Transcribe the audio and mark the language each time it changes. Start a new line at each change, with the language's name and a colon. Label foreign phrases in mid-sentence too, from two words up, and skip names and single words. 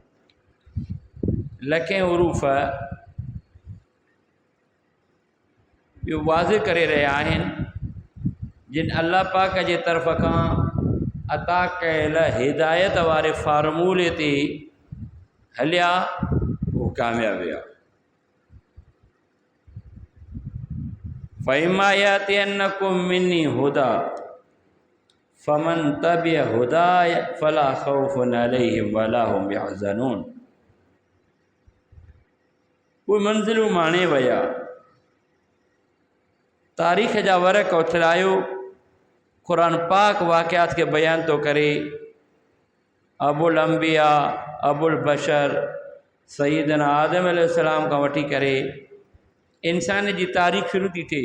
Sindhi: लखें उरूफ़ इहो वाज़िह करे रहिया आहिनि जिन अल्लाह पाक जे तरफ़ खां अता कयल हिदायत वारे फार्मूले ते हलिया, उहो कामयाब विया।
Arabic: فإما يأتينكم مني هدى فمن تبع هداي فلا خوف عليهم ولا هم يحزنون.
Sindhi: उहे मंज़िलूं माणे विया, तारीख़ जा वरक़ उथलायो, क़ुरान पाक वाक़ियात खे बयान थो करे। अबुल अंबिया, अबुल बशर, सैयदना आदम अलैहिस्सलाम खां वठी करे इंसान जी तारीख़ शुरू थी थिए।